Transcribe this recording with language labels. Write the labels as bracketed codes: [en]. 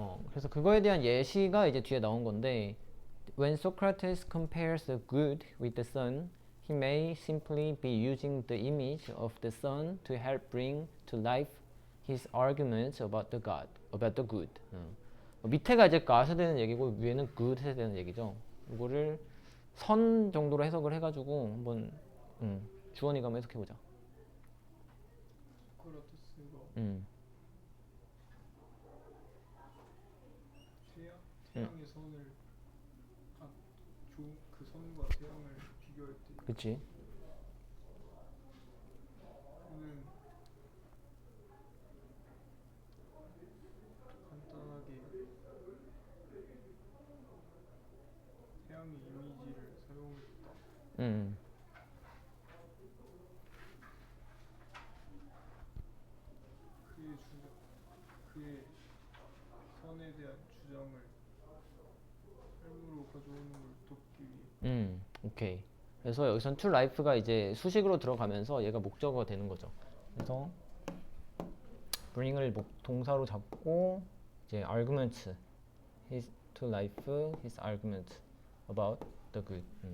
[ko] 그래서 그거에 대한 예시가 이제 뒤에 나온 건데, [en] When Socrates compares the good with the sun, he may simply be using the image of the sun to help bring to life his arguments about the good. [ko] 밑에가 이제 god에 대한 얘기고 위에는 good에 대한 얘기죠. 이거를 선 정도로 해석을 해가지고 한번 주원이가 한번 해석해보자. 소크라테스가 음, 음, 태양의 선을 그 선과 태양을 비교할 때 그치. 그는 간단하게 태양의 이미지를 사용했다. 음, 그의 그의 선에 대한 주장을 삶으로 가져오는 걸 돕기 위해. 오케이. 그래서 여기선 to life가 이제 수식으로 들어가면서 얘가 목적어가 되는 거죠. [en] 그래서 bring을 [ko] 동사로 잡고 이제 [en] argument, his to life, his argument about the good.